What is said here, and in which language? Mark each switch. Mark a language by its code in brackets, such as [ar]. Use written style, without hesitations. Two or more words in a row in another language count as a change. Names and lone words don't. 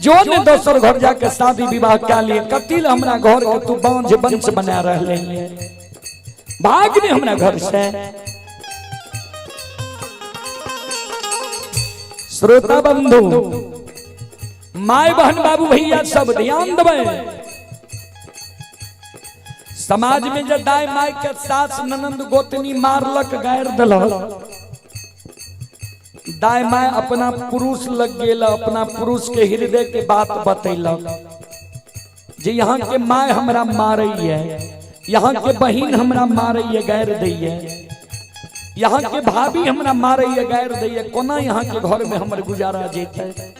[mai] जो ने दोसर घर जाके शादी विवाह क्या लिए कतिल हमरा घर के तू बांझ वंश बना रहले है, भाग नहीं हमरा घर से। श्रोता बंधु, माय बहन बाबू भैया सब ध्यान देवे। समाज में जब दाई माय के सास ननंद गोतनी मारलक गायर दिलक, दाई माय अपना पुरुष लग गेल, अपना पुरुष के हृदय के बात बतैलक जे यहाँ के माय हमरा मारैया, यहाँ के बहिन हमरा मारैया गायर दैया, यहाँ के भाभी हमरा मारैया गायर दैया, कोना यहाँ के घर में हमर गुजारा जेतै।